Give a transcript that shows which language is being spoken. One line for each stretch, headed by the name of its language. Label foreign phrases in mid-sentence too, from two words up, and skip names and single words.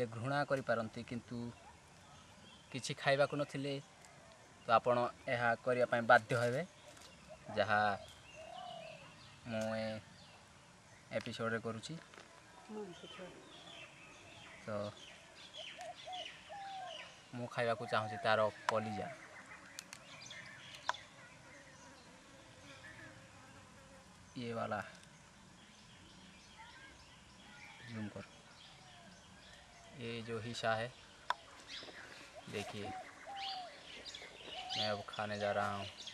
Odia: ଘୃଣା କରିପାରନ୍ତି, କିନ୍ତୁ କିଛି ଖାଇବାକୁ ନଥିଲେ ତ ଆପଣ ଏହା କରିବା ପାଇଁ ବାଧ୍ୟ ହେବେ, ଯାହା ମୁଁ ଏ ଏପିସୋଡ଼ରେ କରୁଛି। ତ ମୁଁ ଖାଇବାକୁ ଚାହୁଁଛି ତା'ର କଲିଜା।
Hindi: ये वाला जूम कर, ये जो हिस्सा है देखिए, मैं अब खाने जा रहा हूँ।